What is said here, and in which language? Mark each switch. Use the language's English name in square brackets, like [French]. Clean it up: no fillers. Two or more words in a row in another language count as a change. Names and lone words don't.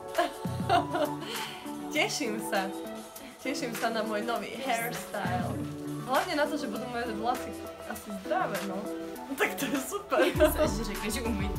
[Slovak] Teším sa na môj nový hairstyle. Hlavne na to, že budú moje vlasy asi zdravé, no. Tak to je super. [Czech] Což řekne, že umíte.